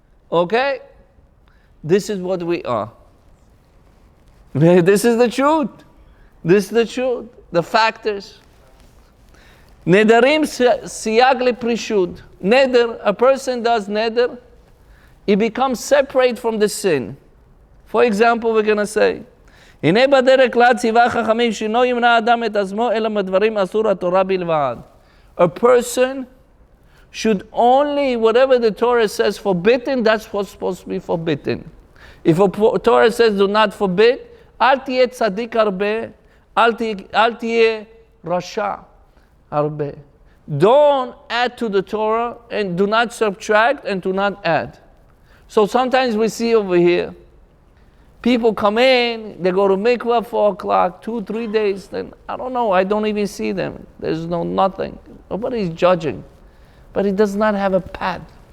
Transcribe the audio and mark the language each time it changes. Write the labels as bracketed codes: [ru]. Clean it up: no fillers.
[en] Okay? This is what we are. This is the truth. This is the truth. The factors. [he] Nedarim siyag leprishut. [en] Neder, a person does neder, he becomes separate from the sin. For example, we're going to say, [he] הנה בדרך כלל ציווה חכמים שאינו ימנע אדם את עצמו אלא מדברים אסור התורה בלבד. [en] A person should only, whatever the Torah says forbidden, that's what's supposed to be forbidden. If a Torah says do not forbid, [he] אל תהיה צדיק הרבה, אל תהיה רשע הרבה. [en] Don't add to the Torah and do not subtract and do not add. So sometimes we see over here, people come in, they go to mikvah 4 o'clock, 2-3 days, then I don't know, I don't even see them. There's nothing. Nobody's judging. But he does not have a pad.